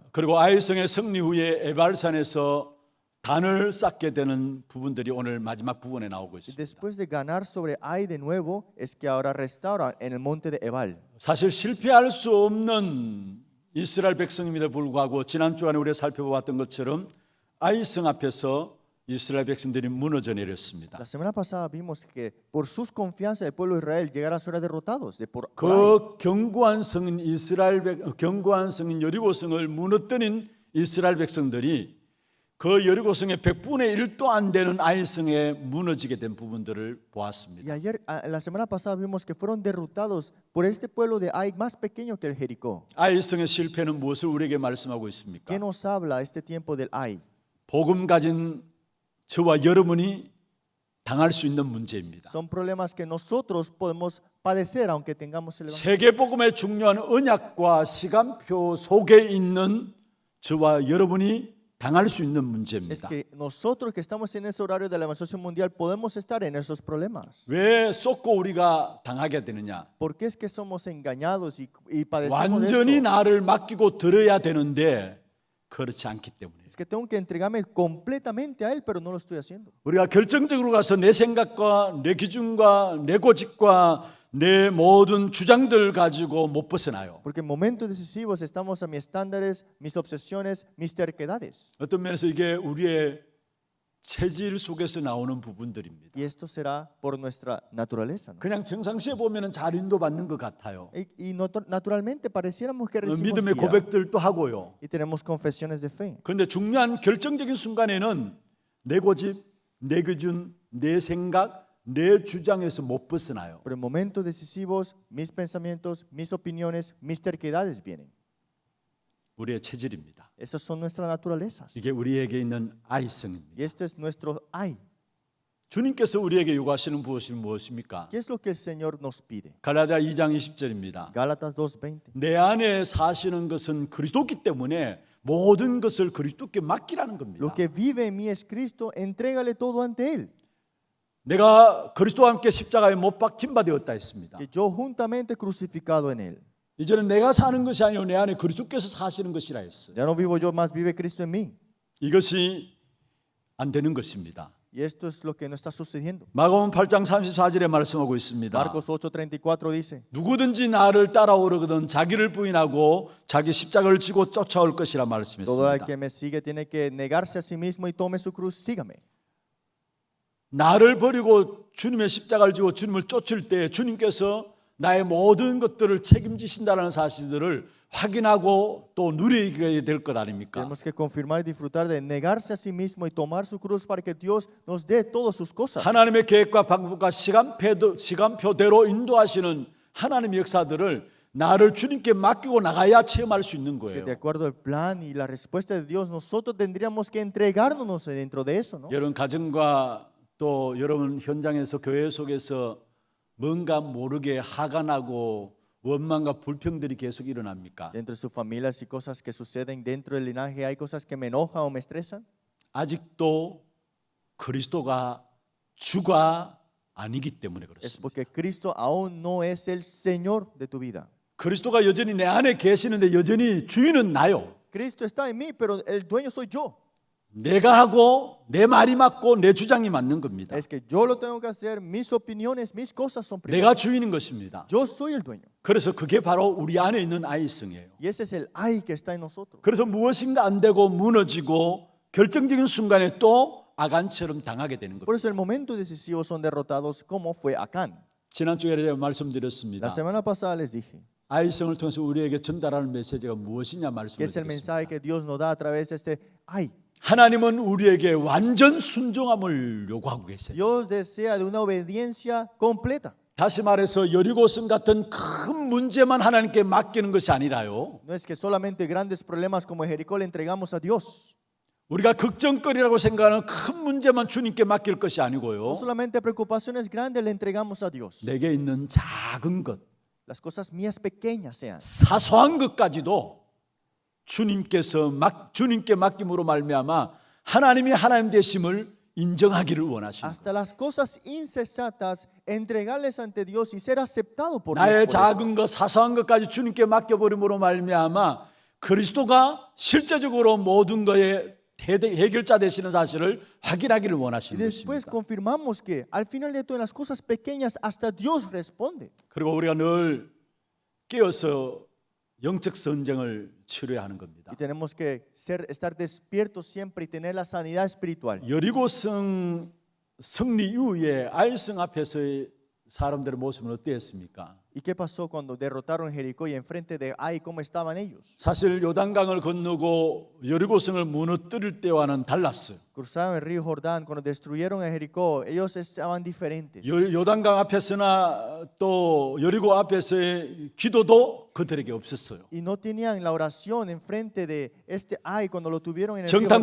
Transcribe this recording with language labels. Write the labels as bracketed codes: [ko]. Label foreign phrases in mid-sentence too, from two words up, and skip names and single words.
[ko] 그리고 아이성의 승리 후에 에발산에서 단을 쌓게 되는 부분들이 오늘 마지막 부분에 나오고 [es] Y [ko] 있습니다. [es] después de ganar sobre Ai de nuevo, es que ahora restaura en el monte de Ebal. [ko] 사실 실패할 수 없는 이스라엘 백성임에도 불구하고 지난 주간에 우리가 살펴보았던 것처럼 아이성 앞에서 이스라엘 백성들이 무너져 내렸습니다. [es] La semana pasada vimos que por sus confianzas el pueblo de Israel llegará a ser derrotados por Ai. [ko] 그 견고한 성인 견고한 성인 여리고성을 무너뜨린 이스라엘 백성들이 그 여리고성의 100분의 1도 안 되는 아이성에 무너지게 된 부분들을 [es] Y [ko] 보았습니다. [es] ayer, la semana pasada vimos que fueron derrotados por este pueblo de Ai más pequeño que el Jericó. [ko] 아이성의 실패는 무엇을 우리에게 말씀하고 있습니까? [es] ¿Qué nos habla este tiempo del Ai? [ko] 복음 가진 저와 여러분이 당할 수 있는 문제입니다. [es] Son problemas que nosotros podemos padecer aunque tengamos el Evangelio. [ko] 세계 복음의 중요한 언약과 시간표 속에 있는 저와 여러분이 당할 수 있는 [es] Es [ko] 문제입니다. [es] que nosotros que estamos en ese horario de la evangelización mundial podemos estar en esos problemas. [ko] 왜 쏟고 우리가 당하게 되느냐? [es] ¿Por qué es que somos engañados y padecemos de [ko] 완전히 [es] esto? [ko] 나를 맡기고 들어야 되는데 그렇지 않기 때문에 [es] Es que tengo que entregarme completamente a Él, pero no lo estoy haciendo. [ko] 우리가 결정적으로 가서 내 생각과 내 기준과 내 고집과 내 모든 주장들 가지고 못 벗어나요. [es] Porque en momentos decisivos estamos a mis estándares, mis obsesiones, mis terquedades. [ko] 어떤 면에서 이게 우리의 체질 속에서 나오는 부분들입니다. [es] Y esto será por nuestra naturaleza, ¿no? [ko] 그냥 평상시에 보면은 잘 인도받는 것 같아요. [es] Naturalmente pareciéramos que recibimos [ko] 믿음의 [es] guía [ko] 고백들도 하고요. [es] y tenemos confesiones de fe. [ko] 그런데 중요한 결정적인 순간에는 내 고집, 내 기준, 내 생각, 내 주장에서 못 벗어나요. [es] Pero en momentos decisivos, mis pensamientos, mis opiniones, mis terquedades vienen. [ko] 우리의 체질입니다. [es] Esas son nuestras naturalezas. [ko] 이게 우리에게 있는 아이성입니다. [es] Y este es nuestro ay. [ko] 주님께서 우리에게 요구하시는 무엇이 무엇입니까? [es] ¿Qué es lo que el Señor nos pide? [ko] 갈라디아 2장 20절입니다. [es] Gálatas 2:20. [ko] 내 안에 사시는 것은 그리스도기 때문에 모든 것을 그리스도께 맡기라는 겁니다. [es] Lo que vive en mí es Cristo, entrégale todo ante Él. [ko] 내가 그리스도와 함께 십자가에 못 박힌 바 되었다 했습니다. [es] Que yo juntamente crucificado en Él. [ko] 이제는 내가 사는 것이 아니요 내 안에 그리스도께서 사시는 것이라 했어요. [es] Ya no vivo yo, más vive Cristo en mí. [ko] 이것이 안 되는 것입니다. [es] Y esto es lo que no está sucediendo. [ko] 마가복음 8장 34절에 말씀하고 있습니다. [es] Marcos 8:34 dice: [ko] 누구든지 나를 따라오려거든 자기를 부인하고 자기 십자가를 지고 쫓아올 것이라 [es] Todo el [ko] 말씀했습니다. [es] que me sigue tiene que negarse a sí mismo y tome su cruz, sígame. [ko] 나를 버리고 주님의 십자가를 지고 주님을 쫓을 때 주님께서 나의 모든 것들을 책임지신다는 사실들을 확인하고 또 누리게 될 것 아닙니까? [es] Tenemos que confirmar y disfrutar de negarse a sí mismo y tomar su cruz para que Dios nos dé todas sus cosas. [ko] 하나님의 계획과 방법과 시간표대로 인도하시는 하나님의 역사들을 나를 주님께 맡기고 나가야 체험할 수 있는 [es] Que [ko] 거예요. [es] de acuerdo al plan y la respuesta de Dios, nosotros tendríamos que entregarnos dentro de eso, ¿no? [ko] 여러분 가정과 또 여러분 현장에서 교회 속에서 뭔가 모르게 화가 나고 원망과 불평들이 계속 일어납니까? [es] Dentro de sus familias y cosas que suceden dentro del linaje, hay cosas que me enojan o me estresan. [ko] 아직도 그리스도가 주가 아니기 때문에 [es] Es [ko] 그렇습니다. [es] porque Cristo aún no es el Señor de tu vida. [ko] 그리스도가 여전히 내 안에 계시는데 여전히 주인은 나요. [es] Cristo está en mí, pero el dueño soy yo. [ko] 내가 하고 내 말이 맞고 내 주장이 맞는 겁니다. [es] Es que yo lo tengo que hacer, mis opiniones, mis cosas son [ko] 내가 [es] primero. [ko] 주인인 것입니다. [es] Yo soy el dueño. [ko] 그래서 그게 바로 우리 안에 있는 아이성이에요. [es] Y ese es el ay que está en nosotros. [ko] 그래서 무엇인가 안 되고 무너지고 결정적인 순간에 또 아간처럼 당하게 되는 [es] Por [ko] 겁니다. [es] eso el momento decisivo son derrotados como fue Acán. [ko] 지난주에 제가 말씀드렸습니다. [es] La semana pasada les dije [ko] 아이성을 통해서 우리에게 전달하는 메시지가 무엇이냐 [es] que es el [ko] 말씀드렸습니다. [es] mensaje que Dios nos da a través de este ay. [ko] 하나님은 우리에게 완전 순종함을 요구하고 계세요. [es] Dios desea de una obediencia completa. [ko] 다시 말해서 여리고성 같은 큰 문제만 하나님께 맡기는 것이 아니라요. [es] No es que solamente grandes problemas como Jericó le entregamos a Dios. [ko] 우리가 걱정거리라고 생각하는 큰 문제만 주님께 맡길 것이 아니고요. [es] No solamente preocupaciones grandes le entregamos a Dios. [ko] 내게 있는 작은 것, [es] Las cosas mías pequeñas sean. [ko] 사소한 것까지도 주님께 맡김으로 말미암아 하나님이 하나님 되심을 인정하기를 원하십니다. [es] Hasta las cosas insensatas, entregarles ante Dios y ser aceptado por Dios. [ko] 나의 [es] por eso. [ko] 작은 것, 사소한 것까지 주님께 맡겨버림으로 말미암아 그리스도가 실제적으로 모든 것의 해결자 되시는 사실을 확인하기를 [es] Y [ko] 원하시는 [es] después [ko] 것입니다. [es] confirmamos que al final de todas las cosas pequeñas hasta Dios responde. [ko] 그리고 우리가 늘 깨어서 영적 선쟁을 치료해야 하는 겁니다. [es] Y tenemos que estar despiertos siempre y tener la sanidad espiritual. [ko] 여리고성 승리 이후에 아이성 앞에서의 사람들의 모습은 어땠습니까? [es] ¿Y qué pasó cuando derrotaron Jericó y enfrente de Ai cómo estaban ellos? [ko] 사실 요단강을 건너고 여리고성을 무너뜨릴 때와는 달랐어요. [es] Cruzaron el río Jordán cuando destruyeron a Jericó, ellos estaban diferentes. [ko] 요단강 앞에서나 또 여리고 앞에서의 기도도 그들에게 없었어요. [es] Y no tenían la oración enfrente de este Ai cuando lo tuvieron en el río Jordán.